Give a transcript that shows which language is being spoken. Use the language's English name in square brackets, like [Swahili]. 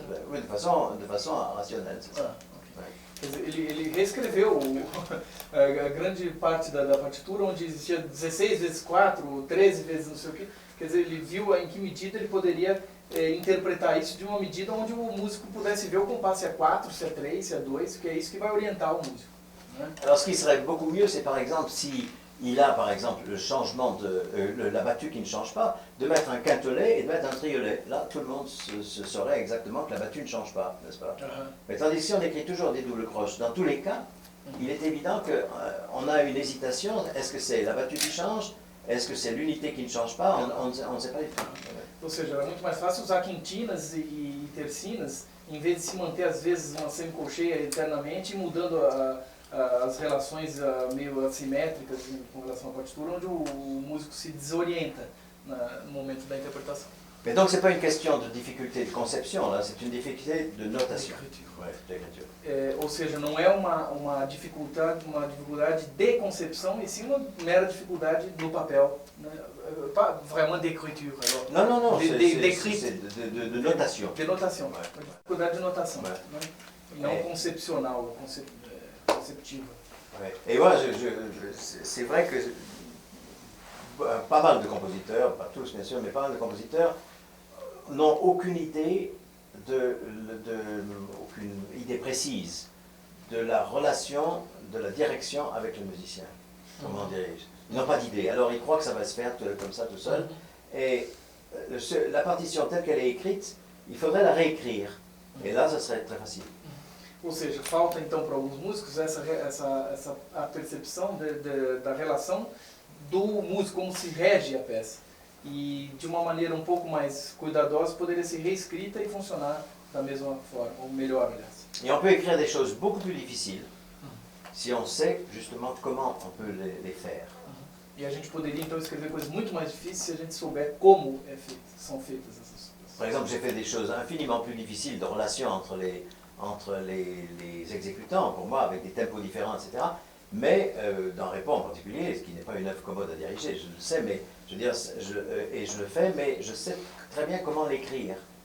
[French] Oui, de façon rationnelle. [Portuguese] Quer dizer, ele reescreveu a grande parte da partitura, onde existia 16 vezes 4, 13 vezes não sei o quê. Quer dizer, ele viu em que medida ele poderia interpretar isso de uma medida onde o músico pudesse ver o compasso se é 4, se é 3, se é 2, que é isso que vai orientar o músico. Né? [French] Alors ce qui serait beaucoup mieux, c'est par exemple si il a par exemple le changement la battue qui ne change pas, de mettre un quintelet et de mettre un triolet. Là, tout le monde se saurait exactement que la battue ne change pas, n'est-ce pas? Mais tandis que si on écrit toujours des doubles croches, dans tous les cas, il est évident qu'on a une hésitation. Est-ce que c'est la battue qui change? Est-ce que c'est l'unité qui ne change pas? On ne sait pas du tout. [Portuguese] Ou seja, era muito mais fácil usar quintinas e tercinas, em vez de se manter às vezes uma semicolcheia eternamente e mudando as relações meio assimétricas com relação à partitura, onde o músico se desorienta no momento da interpretação. [French] Mais donc c'est pas une question de difficulté de conception, là, c'est une difficulté de notation. D'écriture. [Portuguese] Ou seja, não é uma dificuldade de concepção, e sim uma mera dificuldade no papel. Né? [French] Pas vraiment d'écriture. Non, c'est de notation. De notation. [Portuguese] Dificuldade de notação. Né? E não concepcional, conceptiva. [French] Et moi, c'est vrai que pas mal de compositeurs, pas tous bien sûr, mais pas mal de compositeurs n'ont aucune idée aucune idée précise de la relation, de la direction avec le musicien. Comment on dirige. Ils n'ont pas d'idée. Alors ils croient que ça va se faire comme ça tout seul. Et la partition telle qu'elle est écrite, il faudrait la réécrire. Et là, ça serait très facile. [Portuguese] Ou seja, falta então para alguns músicos a percepção da relação do músico, como se rege a peça. E de uma maneira um pouco mais cuidadosa poderia ser reescrita e funcionar da mesma forma, ou melhor, aliás. [French] Et on peut écrire des choses beaucoup plus difficiles si on sait justement comment on peut les faire. [Portuguese] E a gente poderia então escrever coisas muito mais difíceis se a gente souber como são feitas essas coisas. [French] Par exemple, j'ai fait des choses infiniment plus difficiles de relation entre les exécutants, pour moi, avec des tempos différents, etc. Mais dans Repo en particulier, ce qui n'est pas une œuvre commode à diriger, je le sais, mais je veux dire, je le fais, mais je sais très bien comment l'écrire.